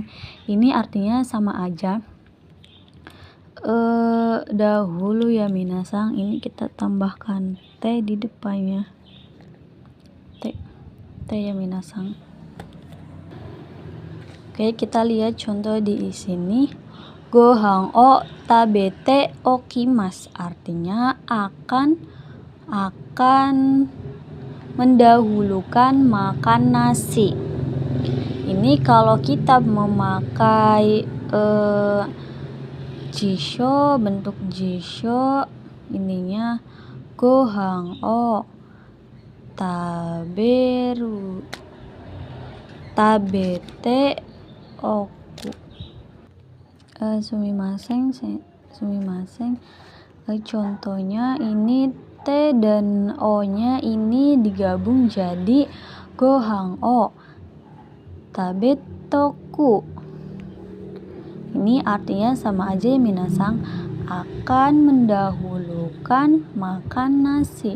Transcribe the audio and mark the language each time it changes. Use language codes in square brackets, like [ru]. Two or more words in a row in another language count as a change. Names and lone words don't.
[id] Ini artinya sama aja. Dahulu ya minasang, ini kita tambahkan T di depannya. T ya minasang. Oke, kita lihat contoh di sini. [ja] ご飯を食べておきます [id] artinya akan mendahulukan makan nasi. Ini kalau kita memakai jisho, bentuk jisho, ininya [ja] ご飯を食べておく. [id] Sumimasen. Contohnya ini T dan O-nya ini digabung jadi [ja] ご飯を食べとく. [id] Ini artinya sama aja ya minasang, akan mendahulukan makan nasi.